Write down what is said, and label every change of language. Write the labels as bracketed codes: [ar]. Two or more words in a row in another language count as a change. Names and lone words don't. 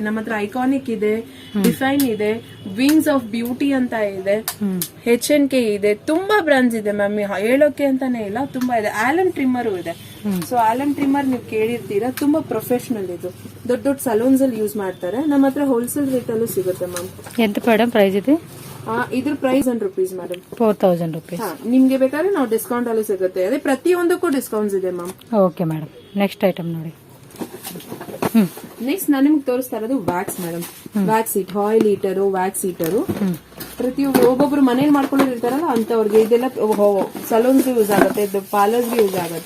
[kn] ನಮ್ಮ ಹತ್ರ ಐಕಾನಿಕ್ ಇದೆ, ಡಿಫೈನ್ ಇದೆ, ವಿಂಗ್ಸ್ ಆಫ್ ಬ್ಯೂಟಿ ಅಂತ ಇದೆ, H&K ಇದೆ, ತುಂಬಾ ಬ್ರಾಂಡ್ಸ್ ಇದೆ ಮ್ಯಾಮ್. ಹೇಳೋಕೆ ಅಂತಾನೆ ಇಲ್ಲ, ತುಂಬಾ ಇದೆ. ಆಲನ್ ಟ್ರಿಮ್ಮರ್ ಇದೆ. ಸೊ ಆಲನ್ ಟ್ರಿಮ್ಮರ್ ನೀವು ಕೇಳಿರ್ತೀರಾ, ತುಂಬಾ ಪ್ರೊಫೆಷನಲ್. ಇದು ದೊಡ್ಡ ದೊಡ್ಡ ಸಲೂನ್ಸ್ ಅಲ್ಲಿ ಯೂಸ್ ಮಾಡ್ತಾರೆ. ನಮ್ಮ ಹತ್ರ [en] wholesale rate [kn] ಅಲ್ಲೂ ಸಿಗುತ್ತೆ ಮ್ಯಾಮ್. [te] ఎంత మేడం ప్రైస్ ఇది? [kn] ಇದ್ರ ಪ್ರೈಸ್ 1000 ರೂಪೀಸ್ ಮೇಡಮ್. 4000 ರೂಪೀಸ್. ನಿಮ್ಗೆ ಬೇಕಾದ್ರೆ ನಾವು ಡಿಸ್ಕೌಂಟ್ ಅಲ್ಲೂ ಸಿಗುತ್ತೆ. ಅದೇ ಪ್ರತಿಯೊಂದಕ್ಕೂ ಡಿಸ್ಕೌಂಟ್ಸ್ ಇದೆ ಮ್ಯಾಮ್. [en] okay madam. next item [kn] ನೋಡಿ. ನೆಕ್ಸ್ಟ್ ನಾನು ನಿಮ್ಗೆ ತೋರಿಸ್ತಾ ಇರೋದು [en] wax madam. wax heat, oil heater, wax heater. [kn] ಒಬ್ಬೊಬ್ರು ಮನೇಲಿ ಮಾಡ್ಕೊಳ್ಳೋರು ಇರ್ತಾರಲ್ಲ ಅಂತವ್ರಿಗೆ ಇದೆಲ್ಲ ಸಲೂನ್ಸ್ಗೆ ಯೂಸ್ ಆಗುತ್ತೆ, ಇದು ಪಾರ್ಲರ್ಸ್ಗೆ ಯೂಸ್ ಆಗುತ್ತೆ.